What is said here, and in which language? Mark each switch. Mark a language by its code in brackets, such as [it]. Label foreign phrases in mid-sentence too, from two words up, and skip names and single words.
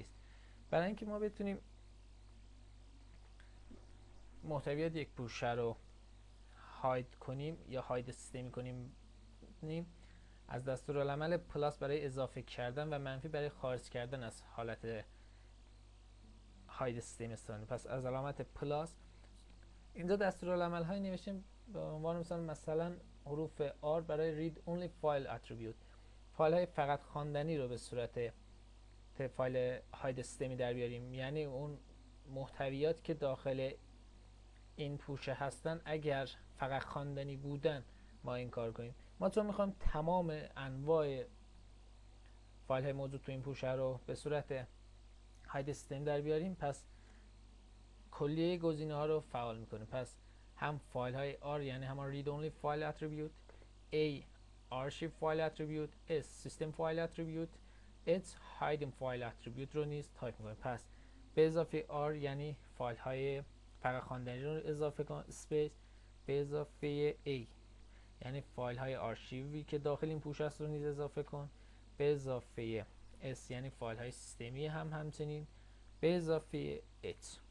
[fa] برای اینکه ما بتونیم محتویات یک پوشه رو هاید کنیم یا هاید سیستمی کنیم از دستورالعمل پلاس برای اضافه کردن و منفی برای خارج کردن از حالت [en] hide system [fa] استفاده. پس از علامت پلاس اینجا دستورالعمل های نوشتیم به عنوان مثلا حروف R برای [en] read only file attribute، [fa] فایل های فقط خواندنی رو به صورت فایل هاید سیستمی در بیاریم، یعنی اون محتویات که داخل این پوشه هستن اگر فقط خواندنی بودن ما این کار کنیم. ما چون میخوایم تمام انواع فایل های موجود تو این پوشه رو به صورت [en] hide system [fa] در بیاریم پس کلیه گزینه ها رو فعال میکنیم. پس هم فایل های R یعنی همان [en] read only file attribute، A archive file attribute، S system file attribute، H hidden file attribute [fa] رو نیز تایپ میکنیم. پس به اضافه R یعنی فایل های فقط خواندنی رو اضافه کن اسپیس، به اضافه A یعنی فایل های آرشیوی که داخل این پوشه است رو نیز اضافه کن، به اضافه S یعنی فایل های سیستمی همچنین، به اضافه H.